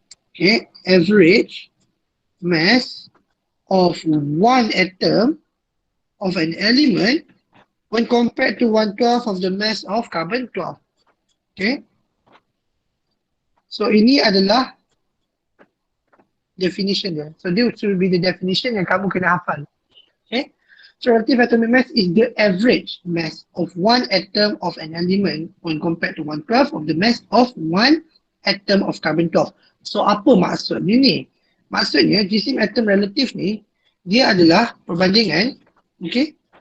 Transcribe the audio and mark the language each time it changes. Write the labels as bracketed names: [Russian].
[English] Okay, average mass of one atom of an element when compared to 1/12 of the mass of carbon-12. Okay. [Malay] So ini adalah definition dia. [English] So this will be the definition [Malay] yang kamu kena hafal. [English] Okay. So relative atomic mass is the average mass of one atom of an element when compared to 1/12 of the mass of one atom of carbon-12. [Malay] So apa maksudnya ni? Maksudnya jisim atom relatif ni dia adalah perbandingan, okay?